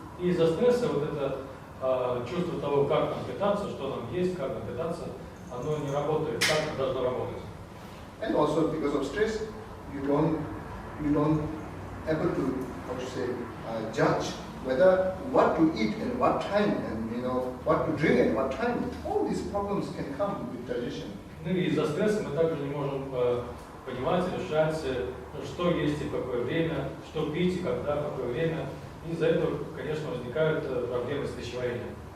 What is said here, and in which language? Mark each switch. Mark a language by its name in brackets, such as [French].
[Russian] И из-за стресса вот это чувство того, как нам питаться, что нам есть, как нам питаться, оно не работает так, как должно работать. [English] And also because of stress, you don't able to judge whether what to eat and what time and what to drink and what time. All these problems can come with digestion. [Russian] Ну и из-за стресса мы также не можем понимать, решать, что есть и в какое время, что пить и когда, в какое время. И из-за этого, конечно, возникают проблемы с пищеварением.